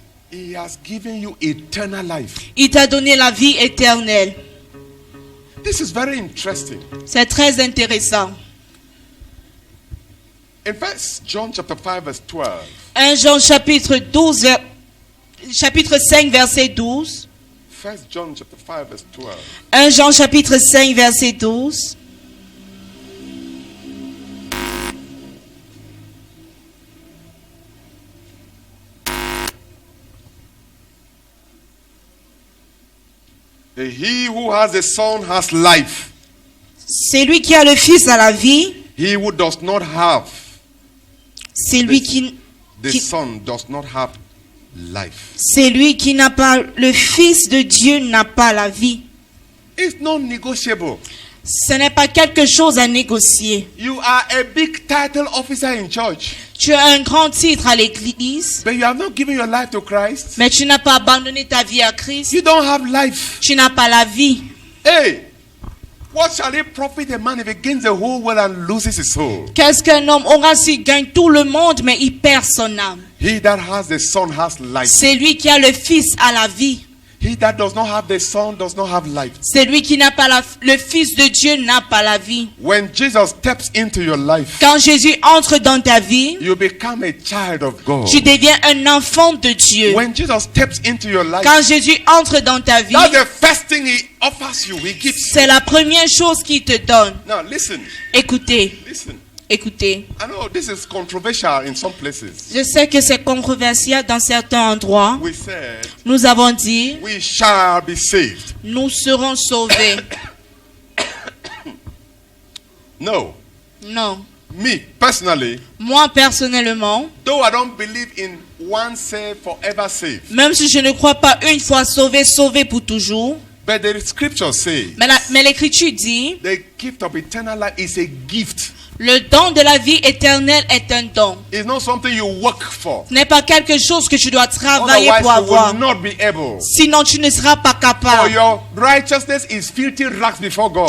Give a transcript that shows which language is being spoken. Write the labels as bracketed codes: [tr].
[en] he has given you eternal life. [fr] Il t'a donné la vie éternelle. [en] This is very interesting. [fr] C'est très intéressant. [en] In 1 John chapter 5 verse 12, [fr] 1 Jean chapitre 12, chapitre 5 verset 12. [en] 1 John chapter 5 verse 12. [fr] 1 Jean chapitre 5 verset 12. [en] He who has the Son has life. [fr] C'est lui qui a le Fils à la vie. [en] He who does not have [fr] C'est lui qui [en] the Son does not have life. [fr] c'est lui qui n'a pas le Fils de Dieu n'a pas la vie. [en] It's not negotiable. [fr] Ce n'est pas quelque chose à négocier. [en] You are a big title officer in church, [fr] Tu as un grand titre à l'église, [en] but you have not given your life to Christ. [fr] mais tu n'as pas abandonné ta vie à Christ. [en] You don't have life. [fr] Tu n'as pas la vie. [en] Hey, what shall it profit a man if he gains the whole world and loses his soul? [fr] Qu'est-ce qu'un homme aura s'il gagne tout le monde, mais il perd son âme? [en] He that has the Son has life. [fr] C'est lui qui a le Fils à la vie. [en] He that does not have the Son does not have life. [fr] C'est lui qui n'a pas le Fils de Dieu n'a pas la vie. [en] When Jesus steps into your life, [fr] Quand Jésus entre dans ta vie, [en] you become a child of God. [fr] tu deviens un enfant de Dieu. [en] When Jesus steps into your life, [fr] Quand Jésus entre dans ta vie, [en] that's the first thing he offers you. He gives you. [fr] c'est la première chose qu'il te donne. [en] Now listen, [fr] Écoutez, [en] listen. [fr] écoutez. [en] I know this is controversial in some places. [fr] Je sais que c'est controversial dans certains endroits. [en] We said, [fr] Nous avons dit, [en] we shall be saved. [fr] nous serons sauvés. [en] No. [fr] Non. [en] Me, personally, [fr] Moi, personnellement, [en] though I don't believe in one saved, forever saved, [fr] même si je ne crois pas une fois sauvé, sauvé pour toujours, [en] but the scripture says [fr] mais l'écriture dit, [en] the gift of eternal life is a gift. [fr] Le don de la vie éternelle est un don. [en] It's not something you work for. [fr] Ce n'est pas quelque chose que tu dois travailler [en] Otherwise, [fr] pour [en] you [fr] avoir. [en] will not be able. [fr] Sinon, tu ne seras pas [en] For [fr] capable. [en] your righteousness is filthy rags before God.